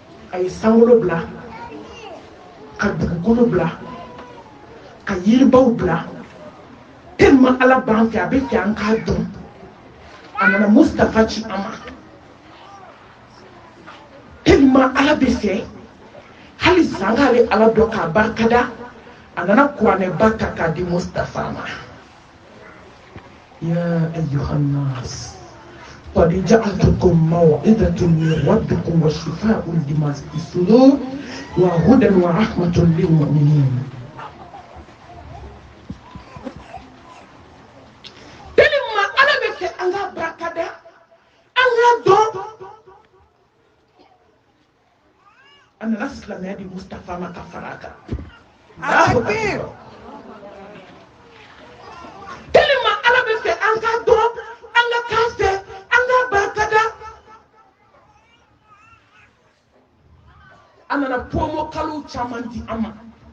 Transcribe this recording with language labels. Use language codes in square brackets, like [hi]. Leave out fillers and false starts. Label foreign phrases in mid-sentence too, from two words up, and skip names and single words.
[bm] ay sangolo bla ka dugukolo bla ka yiribaw bla tellement ala ban fɛ a bɛ fɛ an k'a dɔn a nana Mustafa ci an ma tellement ala bɛ fɛ hali san k'ale ala dɔn k'a barikada a nana kuranɛba ta k'a di Mustafa ma [ar] يا أيها الناس قد جاءتكم موعظة من ربكم وشفاء لما في الصدور وهدى ورحمة للمؤمنين. [bm] Tellement ala bɛ fɛ an ka barikada an ka dɔn a nana silamɛya di Mustafa ma ka fara a kan. Tellement ala bɛ fɛ an ka dɔn an ka kan fɛ an ka barikada a nana promo kalo caman di an ma